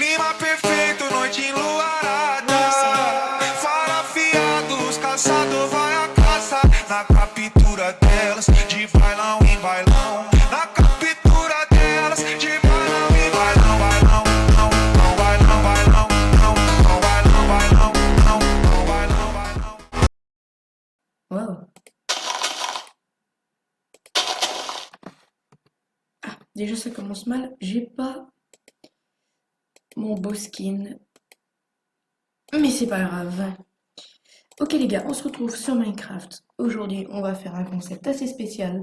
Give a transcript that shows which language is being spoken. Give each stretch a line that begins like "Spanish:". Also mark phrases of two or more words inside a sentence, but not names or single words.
Portuguese: Dia perfeito, noite enluarada. Fara afiados, caçador vai à caça. Na captura delas, de bailão em bailão. Na captura delas, de bailão em bailão. Bailão, não, não, bailão, bailão, não, não, bailão, bailão, não, não, bailão, bailão.
French: Wow. Ah, déjà ça commence mal. J'ai pas mon beau skin. Mais c'est pas grave. Ok les gars, on se retrouve sur Minecraft. Aujourd'hui, on va faire un concept assez spécial.